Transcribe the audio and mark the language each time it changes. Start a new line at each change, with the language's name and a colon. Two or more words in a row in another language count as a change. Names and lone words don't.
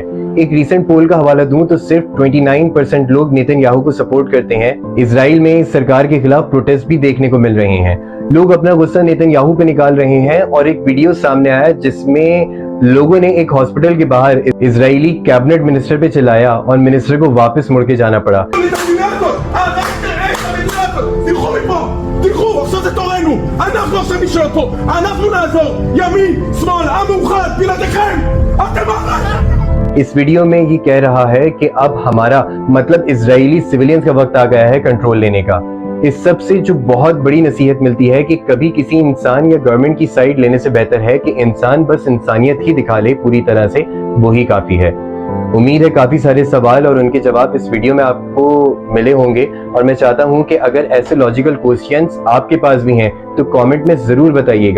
Hindi: एक
English: recent poll
Hindi: का हवाला दूं तो सिर्फ 29% लोग नेतन्याहू को सपोर्ट करते हैं। इजराइल में सरकार के खिलाफ प्रोटेस्ट भी देखने को मिल रहे हैं। लोग अपना गुस्सा नेतन्याहू पे निकाल रहे हैं, और एक वीडियो सामने आया जिसमें लोगों ने एक हॉस्पिटल के बाहर इजरायली
English: cabinet minister
Hindi: पे चिल्लाया और मिनिस्टर को वापस मुड़ के जाना पड़ा।
Hebrew: אנחנו עכשיו נשאר פה, אנחנו נעזור, ימין, שמאל, עם מאוחד, בלעדיכם, אתם אחת।
Hindi: इस वीडियो में ये कह रहा है कि अब हमारा मतलब इजरायली सिविलियंस का वक्त आ गया है कंट्रोल लेने का। इस सब से जो बहुत बड़ी नसीहत मिलती है कि कभी किसी इंसान या गवर्नमेंट की साइड लेने से बेहतर है कि इंसान बस इंसानियत ही दिखा ले पूरी तरह से, वो ही काफी है। उम्मीद है काफी सारे सवाल और उनके जवाब इस वीडियो में आपको मिले होंगे, और मैं चाहता हूं कि अगर ऐसे
English: logical questions
Hindi: आपके पास भी हैं तो कमेंट में जरूर बताइएगा।